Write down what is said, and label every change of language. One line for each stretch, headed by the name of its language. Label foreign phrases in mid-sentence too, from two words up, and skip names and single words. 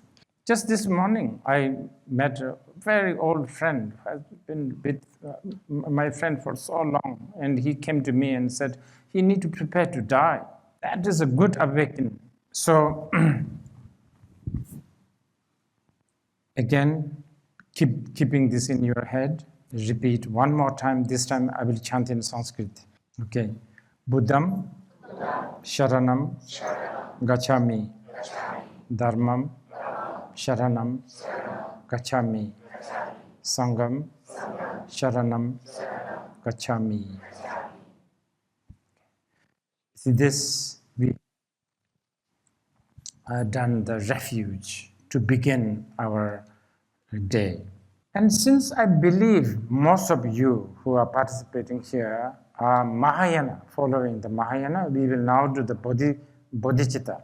English: Just this morning, I met a very old friend who has been with my friend for so long, and he came to me and said, he need to prepare to die. That is a good awakening. So, again, keeping this in your head, repeat one more time. This time I will chant in Sanskrit. Okay.
Sanskrit: Buddham, Sharanam, Gacchami, Dharmam, Sharanam, Gacchami, Sangam, Sharanam, Gacchami.
English: See this, we have done the refuge to begin our day. And since I believe most of you who are participating here are Mahayana, following the Mahayana, we will now do the Bodhicitta.